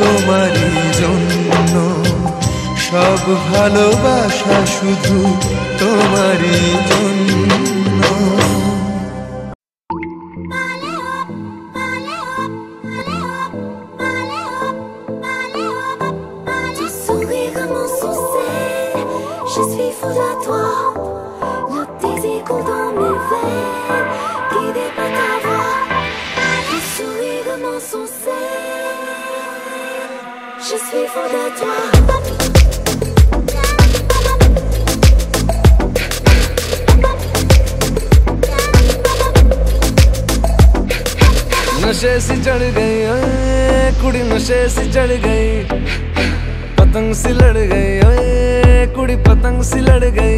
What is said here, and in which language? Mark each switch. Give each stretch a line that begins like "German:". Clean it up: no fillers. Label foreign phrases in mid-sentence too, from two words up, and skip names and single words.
Bangla: তোমারই জন্য, সব ভালোবাসা শুধু তোমারই জন্য।
French: Je suis fou de toi, le désir coule dans mes veines, guidé par ta voix, le sourire de mon sourcil. Je suis fou de toi.
Hindi: नशे सी चढ़ गई ओए कुड़ी, नशे सी चढ़ गई, पतंग सी लड़ गई ओए कुड़ी, पतंग सी लड़ गई।